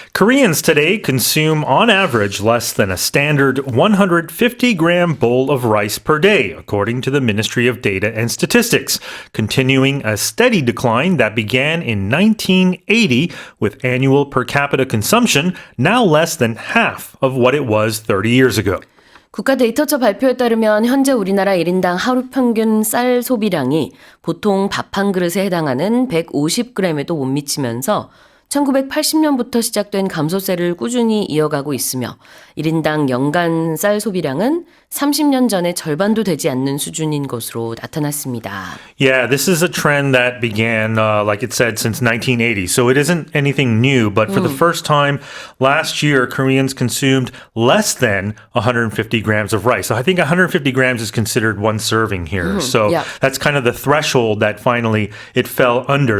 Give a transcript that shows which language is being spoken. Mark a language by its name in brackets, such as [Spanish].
[English] Koreans today consume on average less than a standard 150-gram bowl of rice per day, according to the Ministry of Data and Statistics, continuing a steady decline that began in 1980 with annual per capita consumption now less than half of what it was 30 years ago. [Korean] 국가데이터처 발표에 따르면 현재 우리나라 1인당 하루 평균 쌀 소비량이 보통 밥 한 그릇에 해당하는 150g에도 못 미치면서 1980년부터 시작된 감소세를 꾸준히 이어가고 있으며 1인당 연간 쌀 소비량은 30년 전의 절반도 되지 않는 수준인 것으로 나타났습니다. [English] Yeah, this is a trend that began, like it said, since 1980. So it isn't anything new, but for the first time last year, Koreans consumed less than 150 grams of rice. So I think 150 grams is considered one serving here. So that's kind of the threshold that finally it fell under.